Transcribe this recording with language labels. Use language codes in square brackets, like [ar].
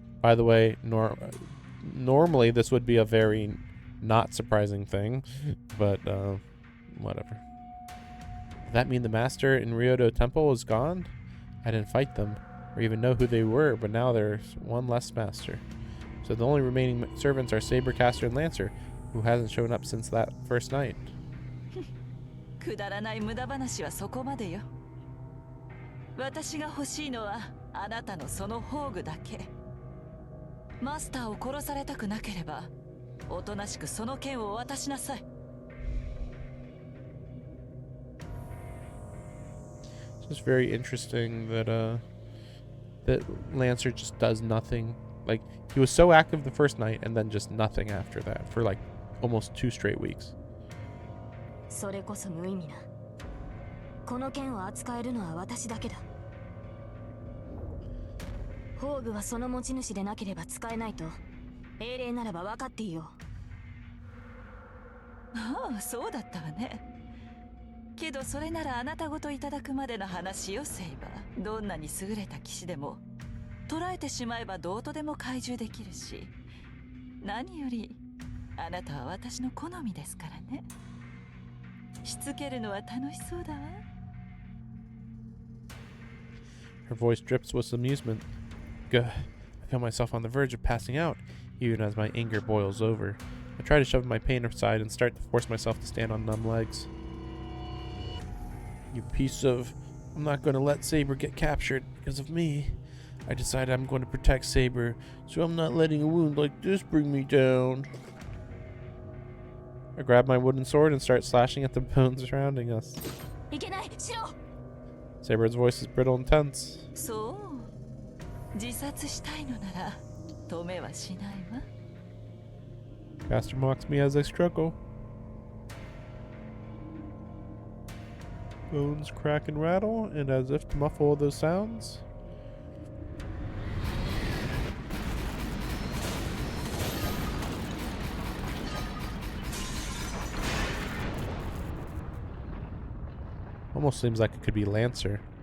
[en] By the way, normally this would be a very not surprising thing, but whatever. Does that mean the master in Ryodo Temple is gone? I didn't fight them, or even know who they were, but now there's one less master. So the only remaining servants are Saber, Caster, and Lancer, who hasn't shown up since that first night. [ja] くだらない無駄話はそこまでよ。私が欲しいのはあなたのその宝具だけ。マスターを殺されたくなければおとなしくその剣を渡しなさい。 [en] So it's very interesting that that Lancer just does nothing. Like, he was so active the first night and then just nothing after that for like almost 2 straight weeks. [ja] それこそ無意味な。この剣を扱えるのは私だけだ。宝具はその持ち主でなければ使えないと英霊ならば分かっていよう。ああ、そうだったわね。けどそれならあなたごといただくまでの話よ、セイバー。どんなに優れた騎士でも捕らえてしまえばどうとでも懐柔できるし、何よりあなたは私の好みですからね。しつけるのは楽しそうだわ。 [en] Her voice drips with amusement. Gah, I feel myself on the verge of passing out, even as my anger boils over. I try to shove my pain aside and start to force myself to stand on numb legs. You piece of... I'm not going to let Saber get captured because of me. I decided I'm going to protect Saber, so I'm not letting a wound like this bring me down. I grab my wooden sword and start slashing at the bones surrounding us. [ja] う。いけない、しろ。 [en] Saber's voice is brittle and tense. [ja] そう、自殺したいのなら止めはしないわ。 [en] Caster mocks me as I struggle. Bones crack and rattle, and as if to muffle those sounds, almost seems like it could be Lancer.